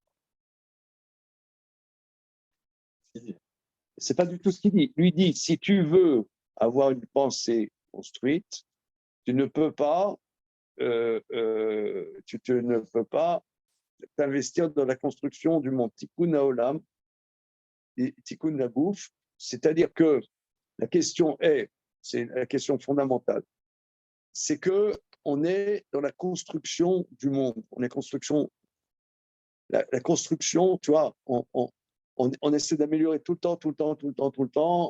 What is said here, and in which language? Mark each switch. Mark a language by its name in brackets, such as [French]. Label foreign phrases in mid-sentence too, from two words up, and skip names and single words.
[French] C'est pas du tout ce qu'il dit. Lui dit, si tu veux avoir une pensée construite, tu ne peux pas, ne peux pas t'investir dans la construction du monde. [Hebrew] תיקון העולם, תיקון הגוף, [French] c'est-à-dire que la question c'est la question fondamentale, c'est que on est dans la construction du monde. On est la construction, tu vois, on essaie d'améliorer tout le temps.